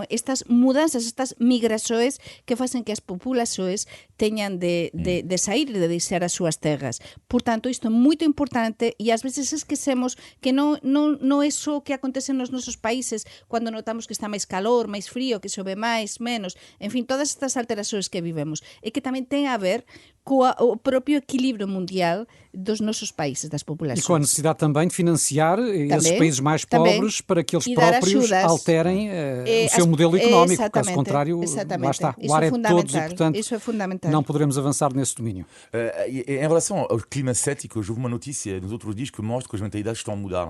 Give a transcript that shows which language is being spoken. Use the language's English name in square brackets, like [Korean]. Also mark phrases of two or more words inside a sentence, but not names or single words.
[Galician] Estas mudanzas, estas migrações que facen que as populações teñan de sair, de deixar as súas terras. Por tanto, isto é moito importante e ás veces esquecemos que non é só o que acontece nos nosos países cando notamos que está máis calor, máis frío, que chove máis, menos, en fin, todas estas alterações que vivemos, e que tamén ten a ver o propio equilíbrio mundial dos nossos países, das populações. [Portuguese] E com a necessidade também de financiar esses países mais pobres para que eles próprios alterem o seu modelo económico. Caso contrário, lá está. O ar é de todos e, portanto, isso é fundamental. Não poderemos avançar nesse domínio. Em relação ao clima cético, houve uma notícia nos outros dias que mostra que as mentalidades estão a mudar.